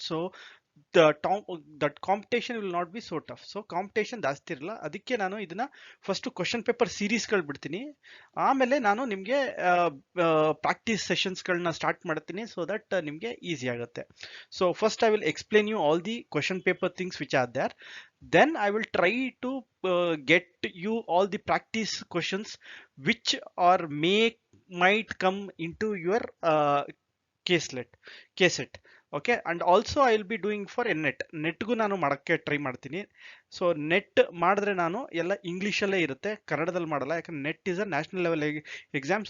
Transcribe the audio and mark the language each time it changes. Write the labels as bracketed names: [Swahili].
[English] So that competition will not be so tough. [Kannada] So competition ಜಾಸ್ತಿ ಇರಲ್ಲ. ಅದಕ್ಕೆ ನಾನು ಇದನ್ನ ಫಸ್ಟ್ ಕ್ವಶನ್ ಪೇಪರ್ ಸೀರೀಸ್ಗಳು ಬಿಡ್ತೀನಿ, ಆಮೇಲೆ ನಾನು ನಿಮಗೆ ಪ್ರಾಕ್ಟೀಸ್ ಸೆಷನ್ಸ್ಗಳನ್ನ ಸ್ಟಾರ್ಟ್ ಮಾಡ್ತೀನಿ, [English] so that [Kannada] ನಿಮಗೆ ಈಸಿ ಆಗುತ್ತೆ. [English] So first I will explain you all the question paper things which are there. Then I will try to get you all the practice questions which are might come into your KSET. Okay, and also I will be doing for [Kannada] ನೆಟ್ಗೂ ನಾನು ಮಾಡೋಕ್ಕೆ try ಮಾಡ್ತೀನಿ. So net ಮಾಡಿದ್ರೆ ನಾನು ಎಲ್ಲ ಇಂಗ್ಲೀಷಲ್ಲೇ ಇರುತ್ತೆ, ಕನ್ನಡದಲ್ಲಿ ಮಾಡಲ್ಲ, ಯಾಕಂದ್ರೆ [English] NET is a national level exam.